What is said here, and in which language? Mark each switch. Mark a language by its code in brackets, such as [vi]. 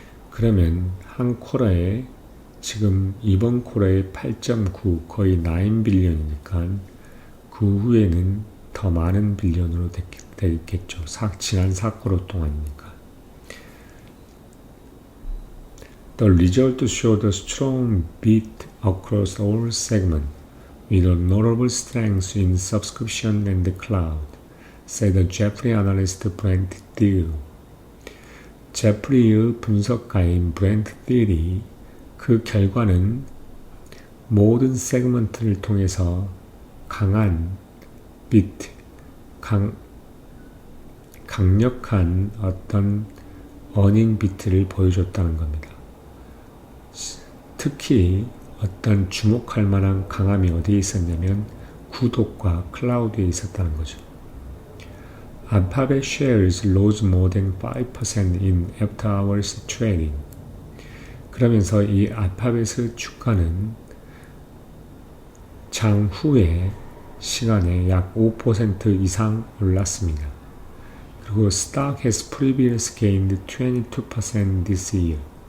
[ko] 그러면 한 쿼터에 지금 이번 쿼터에 8.9 거의 9빌리언이니까 그 후에는 더 많은 빌리언으로 되겠죠. 지난 4쿼터 동안이니까. [en] The result showed a strong beat across all segments, with a notable strength in subscription and the cloud, said Jeffrey analyst Brent Thiel. [ko] 제프리의 분석가인 브렌트 딜이 그 결과는 모든 세그먼트를 통해서 강한 비트, 강력한 어떤 어닝 비트를 보여줬다는 겁니다. 특히 어떤 주목할 만한 강함이 어디에 있었냐면 구독과 클라우드에 있었다는 거죠. [en] Alphabet shares rose more than 5% in after hours trading. [ko] 그러면서 이 알파벳의 주가는 장후의 시간에 약 5% 이상 올랐습니다. 그리고 [en] stock has previously gained 22% this year.